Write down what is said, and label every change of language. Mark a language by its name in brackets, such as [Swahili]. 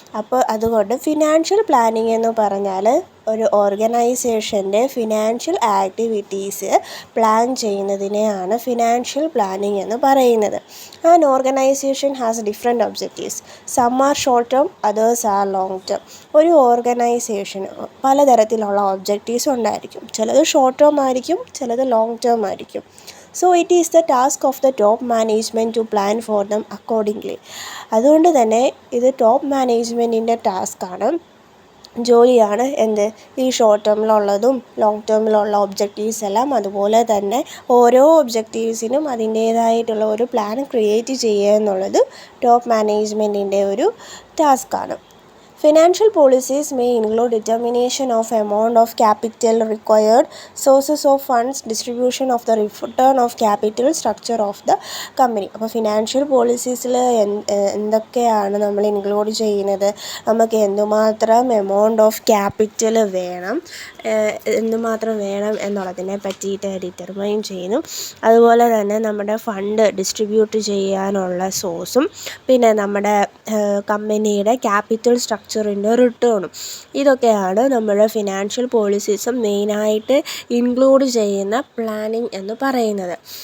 [Malayalam] അപ്പോൾ അതുകൊണ്ട് financial planning എന്ന് പറഞ്ഞാൽ ഒരു ഓർഗനൈസേഷൻ്റെ financial activities plan ചെയ്യുന്നതിനെയാണ് financial planning എന്ന് പറയുന്നത്. [English] An organisation has different objectives. Some are short term, others are long term. [Malayalam] ഒരു ഓർഗനൈസേഷന് പലതരത്തിലുള്ള ഒബ്ജക്റ്റീവ്സ് ഉണ്ടായിരിക്കും. ചിലത് ഷോർട്ട് ടേം ആയിരിക്കും, ചിലത് ലോങ് ടേം ആയിരിക്കും. [English] So it is the task of the top management to plan for them accordingly. [Malayalam] അതുകൊണ്ട് തന്നെ ഇത് ടോപ്പ് മാനേജ്മെൻറ്റിൻ്റെ ടാസ്ക്കാണ്, ജോലിയാണ് എന്ത് ഈ ഷോർട്ട് ടേമിലുള്ളതും ലോങ് ടേമിലുള്ള ഒബ്ജക്റ്റീവ്സ് എല്ലാം അതുപോലെ തന്നെ ഓരോ ഒബ്ജക്റ്റീവ്സിനും അതിൻ്റേതായിട്ടുള്ള ഒരു പ്ലാൻ ക്രിയേറ്റ് ചെയ്യുക എന്നുള്ളത് ടോപ്പ് മാനേജ്മെൻറ്റിൻ്റെ ഒരു ടാസ്ക്കാണ്. [English] Financial policies may include determination of amount of capital required, sources of funds, distribution of the return of capital, structure of the company. [Malayalam] അപ്പോൾ ഫിനാൻഷ്യൽ പോളിസീസിൽ എന്തൊക്കെയാണ് നമ്മൾ ഇൻക്ലൂഡ് ചെയ്യുന്നത്? നമുക്ക് എന്തുമാത്രം എമൗണ്ട് ഓഫ് ക്യാപിറ്റൽ വേണം, എന്തുമാത്രം വേണം എന്നുള്ളതിനെ പറ്റിയിട്ട് ഡിറ്റർമൈൻ ചെയ്യുന്നു. അതുപോലെ തന്നെ നമ്മുടെ ഫണ്ട് ഡിസ്ട്രിബ്യൂട്ട് ചെയ്യാനുള്ള സോഴ്സും പിന്നെ നമ്മുടെ കമ്പനിയുടെ ക്യാപിറ്റൽ സ്ട്രക്ചറിൻ്റെ റിട്ടേണും, ഇതൊക്കെയാണ് നമ്മുടെ ഫിനാൻഷ്യൽ പോളിസീസും മെയിനായിട്ട് ഇൻക്ലൂഡ് ചെയ്യുന്ന പ്ലാനിംഗ് എന്ന് പറയുന്നത്.